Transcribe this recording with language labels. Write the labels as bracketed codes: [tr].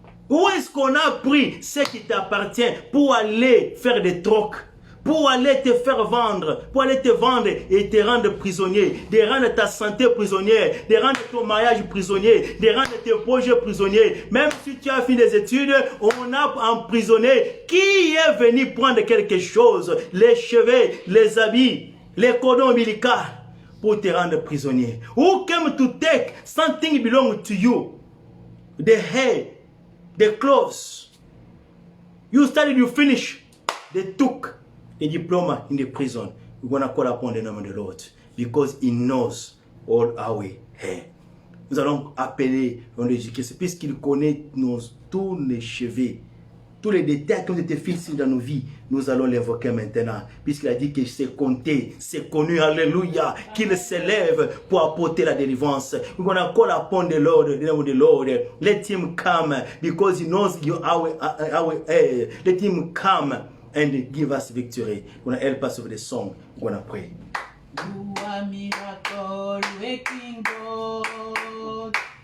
[fr] Où est-ce qu'on a pris ce qui t'appartient pour aller faire des trocs, pour aller te faire vendre, pour aller te vendre et te rendre prisonnier, de rendre ta santé prisonnière, de rendre ton mariage prisonnier, de rendre tes projets prisonniers. Même si tu as fini des études, on a emprisonné. Qui est venu prendre quelque chose? Les cheveux, les habits, les cordons ombilicaux, pour te rendre prisonnier. [en] Who came to take something belong to you? The hair, the clothes. You studied, you finished. They took the diploma in the prison. We're going to call upon the name of the Lord because He knows all our hair. [fr] Nous allons appeler on l'éducation puisqu'il connaît tous les cheveux. Tous les détails qui ont été fixés dans nos vies, nous allons l'évoquer maintenant. Puisqu'il a dit que c'est compté, c'est connu, alléluia, qu'il s'élève pour apporter la délivrance. [en] We're going to call upon the Lord, the name of the Lord. Let Him come because He knows our let Him come and give us victory. We're going to help us with the song. We're going to pray. You are miracle waking God.